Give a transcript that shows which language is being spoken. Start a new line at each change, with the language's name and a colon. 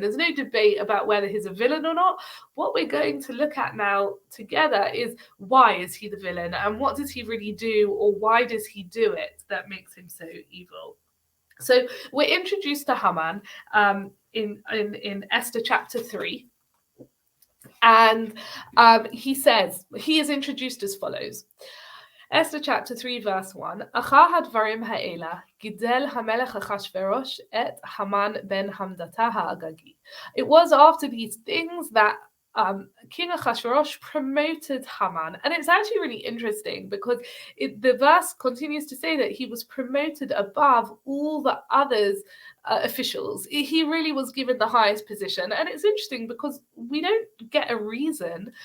English: There's no debate about whether he's a villain or not. What we're going to look at now together is why is he the villain, and what does he really do, or why does he do it that makes him so evil? So we're introduced to Haman in Esther chapter 3. And he is introduced as follows. Esther chapter 3 verse 1.
Hebrew: אחר הדברים האלה גידל המלך אחשוורוש את המן בן המדתה האגגי.
English: It was after these things that King Ahasuerus promoted Haman. And it's actually really interesting because the verse continues to say that he was promoted above all the others officials. He really was given the highest position. And it's interesting because we don't get a reason.